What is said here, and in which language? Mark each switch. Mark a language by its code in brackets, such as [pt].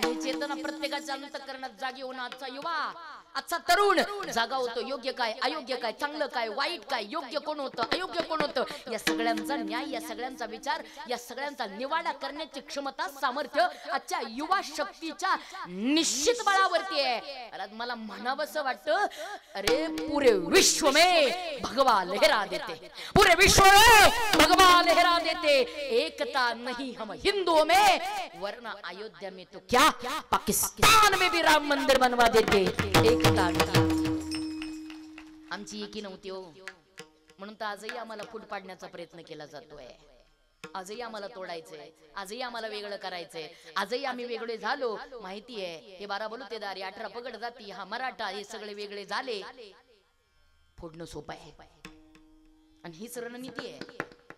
[mr] आणि ही चेतना प्रत्येकाच्या अंतःकरणात जागी होणं. आजचा युवा, आजचा तरुण जागा होतो. योग्य काय, अयोग्य काय, चांगलं काय, वाईट काय, योग्य कोण होतं, अयोग्य कोण होतं, या सगळ्यांचा न्याय, या सगळ्यांचा विचार, या सगळ्यांचा निवाडा करण्याची क्षमता, सामर्थ्य आजच्या युवा शक्तीच्या निश्चित बळावरती आहे. मला म्हणावंसं वाटतं, [hi] अरे पुरे विश्व में भगवा लहरा देते, पुरे विश्व में भगवा लहरा देते, एकता नहीं हम हिंदुओं में, वरना अयोध्या में तो क्या पाकिस्तान में भी राम मंदिर बनवा देते. [mr] एकता आमची एकी नव्हती हो. म्हणून तर आजही आम्हाला फूट पाडण्याचा प्रयत्न केला जातोय. आजही आम्हाला तोडायचंय, आजही आम्हाला वेगळं करायचंय. आजही आम्ही वेगळे झालो. माहितीये हे 12 बलुतेदारी, 18 पगड जाती, हा मराठा, हे सगळे वेगळे झाले. फोडणं सोपं आहे आणि हीच रणनीती आहे.